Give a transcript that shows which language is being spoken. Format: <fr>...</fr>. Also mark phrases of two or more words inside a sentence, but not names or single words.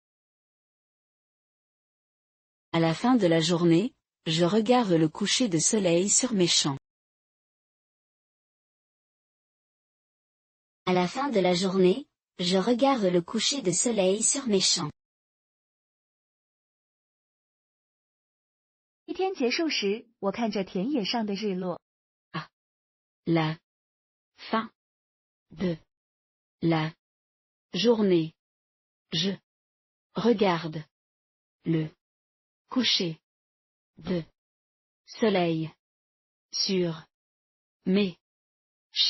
<fr>À la fin de la journée, je regarde le coucher de soleil sur mes champs. À la fin de la journée, je regarde le coucher de soleil sur mes champs.</fr> <zh>一天结束时，我看着田野上的日落。</zh> <fr>La fin de la journée. Je regarde le coucher de soleil sur mes champs.</fr>